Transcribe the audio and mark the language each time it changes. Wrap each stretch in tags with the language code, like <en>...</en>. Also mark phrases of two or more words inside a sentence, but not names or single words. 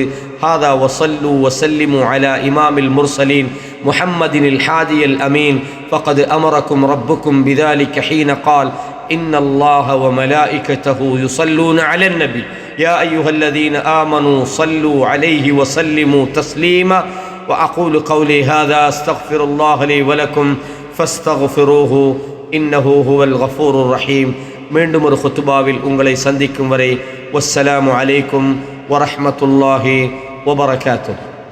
<ar>هذا وصلوا وسلموا على إمام المرسلين محمد الهادي الأمين فقد أمركم ربكم بذلك حين قال إن الله وملائكته يصلون على النبي يا أيها الذين آمنوا صلوا عليه وسلموا تسليما وأقول قولي هذا أستغفر الله لي ولكم فاستغفروه إنه هو الغفور الرحيم.</ar> <ta>மீண்டும் ஒரு ஹுத்துபாவில் உங்களை சந்திக்கும் வரை</ta> <ar>والسلام عليكم ورحمة الله وبركاته.</ar>